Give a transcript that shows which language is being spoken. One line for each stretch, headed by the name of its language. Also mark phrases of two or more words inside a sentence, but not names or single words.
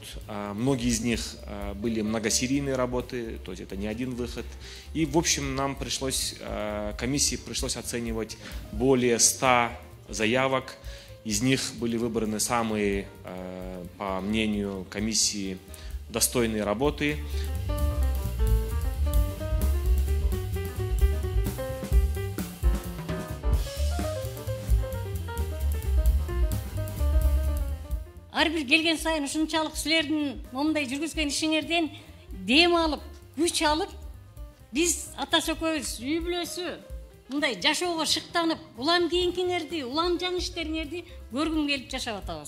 Russian: Многие из них были многосерийные работы, то есть это не один выход. И, в общем, нам комиссии пришлось оценивать более 100 заявок. Из них были выбраны самые, по мнению комиссии, достойные работы.
Kyrgyz: Ар бир келген сайын ушунчалык силердин момундай жүргүзгөн ишиңерден дем алып, күч алып, биз ата сөкөбүз, үй бүлөсү мындай жашоого шыктанып, улам кийинкиңерди, улам жаңы иштериңерди көргүм келип жашап атабыз.